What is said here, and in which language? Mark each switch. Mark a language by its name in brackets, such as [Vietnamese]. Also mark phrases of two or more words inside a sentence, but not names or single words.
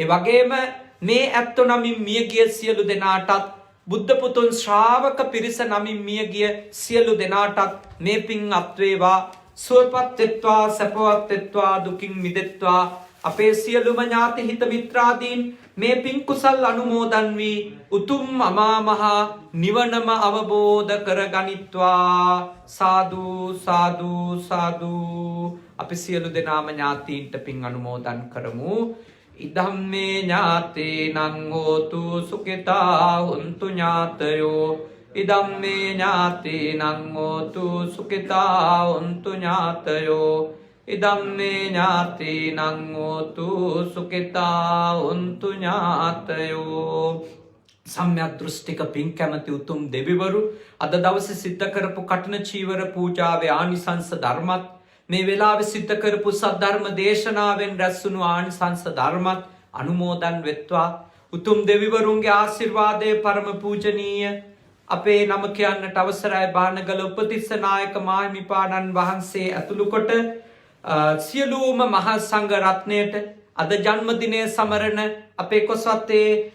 [Sinhala] වගේම මේ ඇත්තෝ නමින් මිය ගිය සියලු දෙනාටත් බුද්ධ පුතුන් ශ්‍රාවක පිරිස නමින් මිය ගිය සියලු දෙනාටත් මේ පින් අත්වේවා සුවපත් වෙත්වා සැපවත් වෙත්වා දුකින් මිදෙත්වා අපේ සියලුම ඥාති හිත මිත්‍රාදීන් මේ පින් කුසල් අනුමෝදන් වී උතුම් අමා මහ නිවනම අවබෝධ කරගනිත්වා සාදු සාදු සාදු. අපි සියලු දෙනාම ඥාතීන්ට පින් අනුමෝදන් කරමු. [Pali] ඉදම්මේ ඥාතේනං හෝතු සුඛිතා හුන්තු ඥාතයෝ ඉදම්මේ ඥාතේනං හෝතු සුඛිතා හුන්තු ඥාතයෝ ඉදම්මේ ඥාතේනං හෝතු සුඛිතා හුන්තු ඥාතයෝ. [Sinhala] සම්‍යක් දෘෂ්ටික පින් කැමති උතුම් දෙවිවරු අද දවසේ සිද්ධ කරපු කඨින චීවර පූජාවේ ආනිසංස ධර්මත් මේ වෙලාවේ සිද්ධ කරපු සද්ධර්ම දේශනාවෙන් රැස්වුණු ආනිසංස ධර්මත් අනුමෝදන් වෙත්වා. උතුම් දෙවිවරුන්ගේ ආශිර්වාදයේ පරම පූජනීය අපේ නම කියන්නට අවසරයි බානගල උපතිස්ස නායක මාහිමිපාණන් වහන්සේ ඇතුළු කොට සියලුම මහා සංඝ රත්නයට අද ජන්මදිනය සමරන අපේ කොස්වත්තේ